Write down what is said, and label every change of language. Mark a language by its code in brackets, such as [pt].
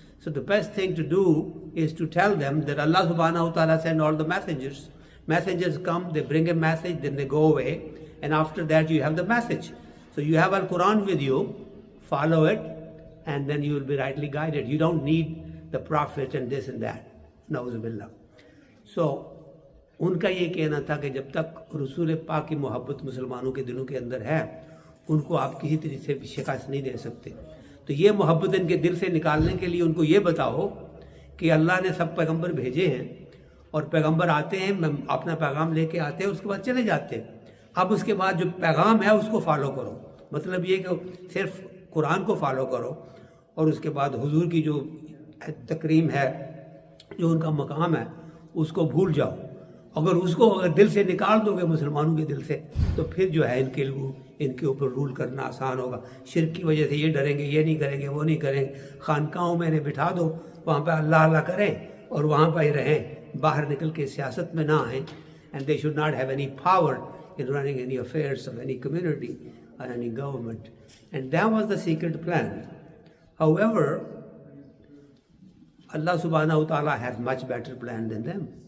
[en] So the best thing to do is to tell them that Allah subhanahu wa ta'ala sent all the messengers. Messengers come, they bring a message, then they go away, and after that you have the message. So you have Al-Quran with you, follow it, and then you will be rightly guided. You don't need the Prophet and this and that. Na'udhu billah. [ur] So ان کا یہ کہنا تھا کہ جب تک رسول پاک کی محبت مسلمانوں کے دلوں کے اندر ہے، ان کو آپ کسی طریقے سے شکست نہیں دے سکتے۔ تو یہ محبت ان کے دل سے نکالنے کے لیے ان کو یہ بتاؤ کہ اللہ نے سب پیغمبر بھیجے ہیں، اور پیغمبر آتے ہیں، اپنا پیغام لے کے آتے ہیں، اس کے بعد چلے جاتے ہیں۔ اب اس کے بعد جو پیغام ہے اس کو فالو کرو، مطلب یہ کہ صرف قرآن کو فالو کرو، اور اس کے بعد حضور کی جو تکریم ہے، جو ان کا مقام ہے، اس کو بھول جاؤ۔ اگر اس کو دل سے نکال دو گے مسلمانوں کے دل سے، تو پھر جو ہے ان کے اوپر رول کرنا آسان ہوگا۔ شرک کی وجہ سے یہ ڈریں گے، یہ نہیں کریں گے، وہ نہیں کریں گے۔ خانقاہوں میں انہیں بٹھا دو، وہاں پہ اللہ اللہ کریں اور وہاں پہ ہی رہیں، باہر نکل کے سیاست میں نہ آئیں۔ [en] And they should not have any power in running any affairs of any community or any government. And that was the secret plan. However, Allah subhanahu wa ta'ala has much better plan than them.